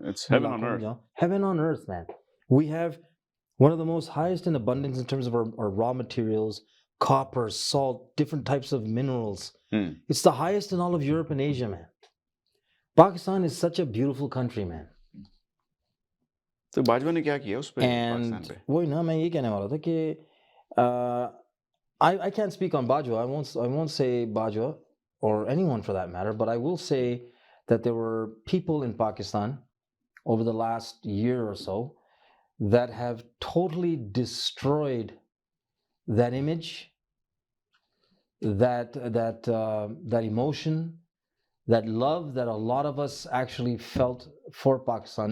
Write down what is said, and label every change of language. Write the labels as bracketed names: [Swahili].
[English] it's heaven on earth. Heaven on earth, man. We have one of the most highest in abundance in terms of our raw materials, copper, salt, different types of minerals. It's the highest in all of Europe and Asia, man. Pakistan is such a beautiful country, man. [Hindi] तो बाजवा ने क्या किया उस पे? And वही ना मैं ये कहने वाला था कि I can't speak on Bajwa. [English] I won't say Bajwa or anyone for that matter, but I will say that there were people in Pakistan over the last year or so that have totally destroyed that image, that emotion, that love that a lot of us actually felt for Pakistan.